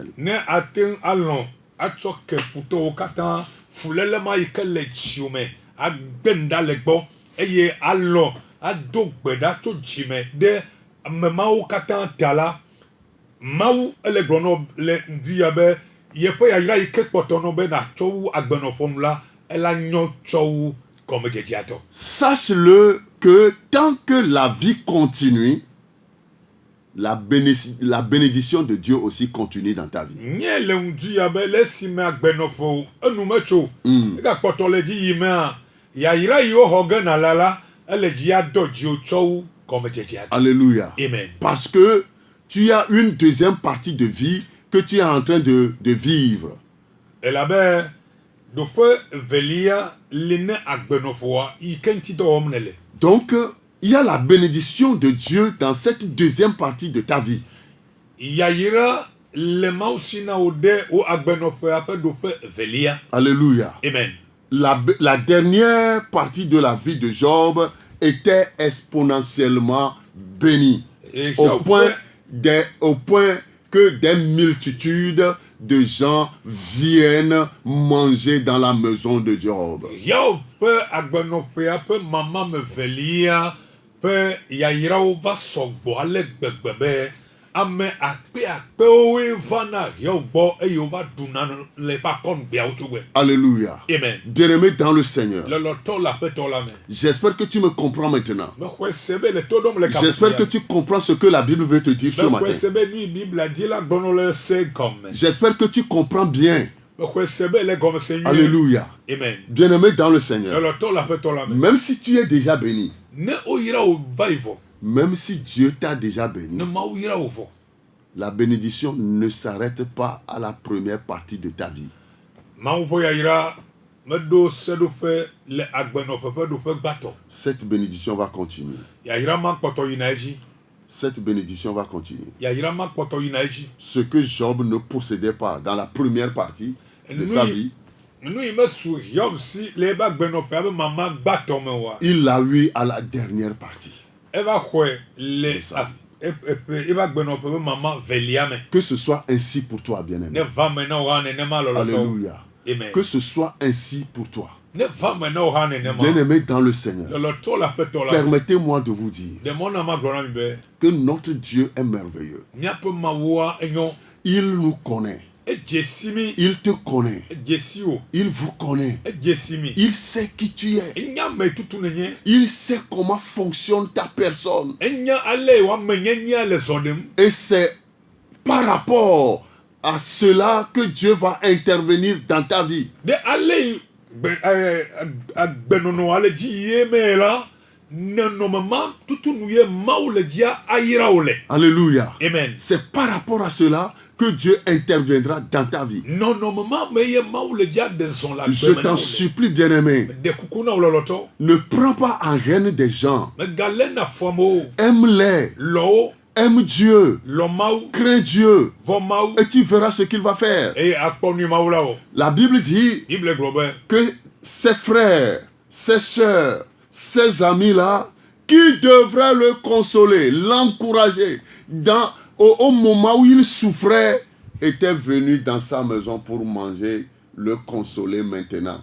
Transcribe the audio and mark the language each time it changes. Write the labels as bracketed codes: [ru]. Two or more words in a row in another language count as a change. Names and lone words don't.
[ee] Ne aten alon atsɔ ke futowo katã fulelema yi ke le dziome agbenda le gbɔ eye alɔ ado gbe ɖa tso dzime ɖe amemawo katã ta la mawu ele gblɔ nɔ le ŋdi be yeƒe yayra yi ke kpɔtɔ nɔ be natsɔ wu agbenɔƒonu la ela nyɔ tsɔ wu gɔmedzedzea. [fr] Sache-le que tant que la vie continue, la bénédiction de Dieu aussi continue dans ta vie. [ee] Nye le ŋdi be le esime agbenɔƒe enu metso egakpɔtɔ le dzi yime a yayra yiwo xɔ ge na la ele dzi adɔ dziwo tsɔ wu gɔmedzedzea. [fr] Alléluia. Amen. Parce que tu as une deuxième partie de vie que tu es en train de vivre. [ee] Elabe doƒe velia le ne agbenɔƒea yi ke ŋti dɔ wɔm nele. [fr] Donc, il y a la bénédiction de Dieu dans cette deuxième partie de ta vie. [ee] Yayira le mawu si na wo ɖe wo agbenɔƒea ƒe doƒe velia. [fr] Alléluia. Amen. La dernière partie de la vie de Job était exponentiellement bénie. Au point que des multitudes de gens viennent manger dans la maison de Job. [ee] Yawo ƒe agbenɔƒea ƒe mama me velia ƒe yayirawo va sɔgbɔ ale gbegbe be ame akpeakpewoe va na Yawo gbɔ eye wova ɖuna le eƒe akɔnugbeawo tsogbe. [fr] Alléluia. Amen. Bien-aimé dans le Seigneur. [ee] Lɔlɔtɔ le aƒetɔ la me. [fr] J'espère que tu me comprends maintenant. [ee] Mexɔe se be le to ɖom le [fr] J'espère que tu comprends ce que la Bible veut te dire ce matin. [ee] Mexɔe se be nu yi Biblia di la gbɔnɔ le se gɔme. [fr] J'espère que tu comprends bien. [ee] Mexɔe se be le gɔme se nyuie. [fr] Alléluia. Amen. Bien-aimé dans le Seigneur. [ee] Lɔlɔtɔ le aƒetɔ la me. [fr] Même si tu es déjà béni, [ee] Ne woyra wo va yi vɔ. [fr] même si Dieu t'a déjà béni, [ee] Ne mawu yra wo vɔ. [fr] la bénédiction ne s'arrête pas à la première partie de ta vie. [ee] Mawu ƒe yayra meɖo seɖoƒe le agbenɔƒe ƒe ɖoƒe gbãtɔ. [fr] Cette bénédiction va continuer. [ee] Yayra ma kpɔtɔ yina edzi. [fr] Cette bénédiction va continuer. [ee] Yayra ma kpɔtɔ yina edzi. [fr] Ce que Job ne possédait pas dans la première partie de sa vie, [ee] Nu yi mesu Hiob si le ebe agbenɔƒea be mama gbãtɔ me oa. [fr] il l'a eu à la dernière partie. [ee] Eva xɔe le ebe agbenɔƒe be mama velia me. [fr] Que ce soit ainsi pour toi, bien-aimé. [ee] Ne va me na wo hã nenema lɔlɔtɔ. [fr] Alléluia. Amen. Que ce soit ainsi pour toi. [ee] Ne va me na wo hã nenema. [fr] Bien-aimé dans le Seigneur, [ee] Lɔlɔtɔ le aƒetɔ la. [fr] permettez-moi de vous dire [ee] De mɔ na ma gblɔ na mi be [fr] que notre Dieu est merveilleux. [ee] míaƒe mawua enyo. [fr] Il nous connaît. [ee] Edze si mi. [fr] Il te connaît. [ee] Edze si wo. [fr] Il vous connaît. [ee] Edze si mi. [fr] Il sait qui tu es. [ee] Enya me tutu nenye. [fr] Il sait comment fonctionne ta personne. [ee] Enya ale wa me nyenya le zɔ ɖem. [fr] Et c'est par rapport à cela que Dieu va intervenir dans ta vie. [ee] De ale agbenɔnɔ ale dzi ye me la nenɔmema tutu nu ye mawu le dzia ayra wo le. [fr] Alléluia. Amen. C'est par rapport à cela que Dieu interviendra dans ta vie. [ee] Nɔnɔmema me ye mawu le dzia de zɔn la [fr] Je t'en supplie, bien-aimé, [ee] de kuku na wo lɔlɔtɔ. [fr] ne prends pas en haine des gens. [ee] Megale na fɔmo. [fr] Aime-les. [ee] Lɔwo. [fr] Aime Dieu. [ee] Lɔ mawu. [fr] Crains Dieu. [ee] Vɔ mawu. [fr] Et tu verras ce qu'il va faire. [ee] Eye akpɔ nu mawu la wɔ. [fr] La Bible dit [ee] Bible gblɔ be. [fr] que ses frères, ses sœurs, ses amis-là, qui devraient le consoler, l'encourager, au moment où il souffrait, étaient venus dans sa maison pour manger, le consoler maintenant.